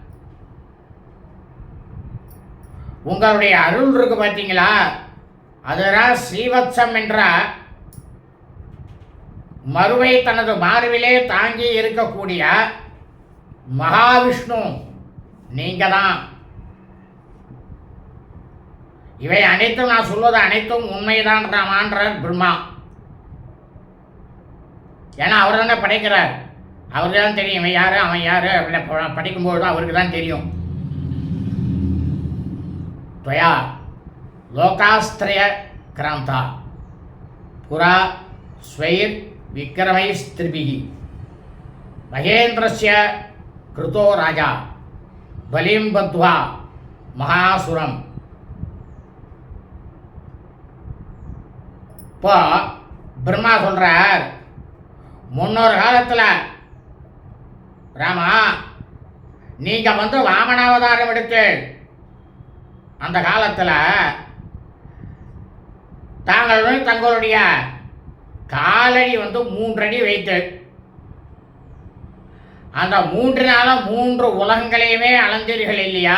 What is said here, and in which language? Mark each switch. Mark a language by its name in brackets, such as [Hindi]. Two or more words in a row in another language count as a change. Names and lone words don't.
[Tamil] உங்களுடைய அருள் இருக்கு பார்த்தீங்களா, அதுதான் ஸ்ரீவத்சம் என்ற மருவை தனது மார்பிலே தாங்கி இருக்கக்கூடிய மகாவிஷ்ணு நீங்க தான். இவை அனைத்தும், நான் சொல்வது அனைத்தும் உண்மைதான் ராமான்றார் பிரம்மா. ஏன்னா அவர் தானே படைக்கிறார், அவருக்கு தான் தெரியும் இவன் யாரு அவன் யாரு அப்படின்னு படிக்கும்போது தான் அவருக்கு தான் தெரியும். [Sanskrit] त्वया लोकास्त्रय क्रांता पुरा स्वैर् विक्रमैस्त्रिभिः महेन्द्रस्य कृतो राजा बलिं बद्ध्वा महासुरम्. [Tamil] இப்போ பிரம்மா சொல்றார், முன்னொரு காலத்தில் ராமா நீங்கள் வாமனாவதாரம் எடுத்து அந்த காலத்தில் தாங்கள் தங்களுடைய காலடி 3 அடி வைத்து அந்த 3 நாளும் 3 உலகங்களையுமே அளந்தீர்கள் இல்லையா?